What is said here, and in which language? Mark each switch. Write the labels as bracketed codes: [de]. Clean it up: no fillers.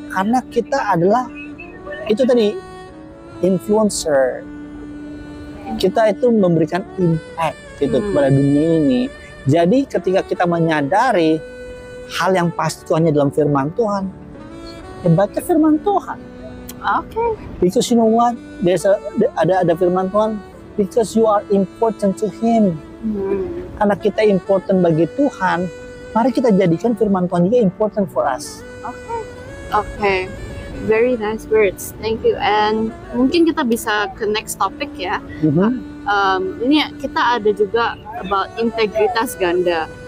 [id] Karena kita adalah itu tadi influencer. Kita itu memberikan impact gitu kepada dunia ini. Jadi ketika kita menyadari hal yang pasti itu hanya dalam firman Tuhan, baca firman Tuhan. [en] Okay. Because you know what? [id] Ada firman Tuhan. [en] Because you are important to Him. [id] Karena kita important bagi Tuhan, mari kita jadikan firman Tuhan juga [en] important for us. Okay. Very nice words, thank you. [id] And mungkin kita bisa ke next topic ya. Ini kita ada juga about integritas ganda.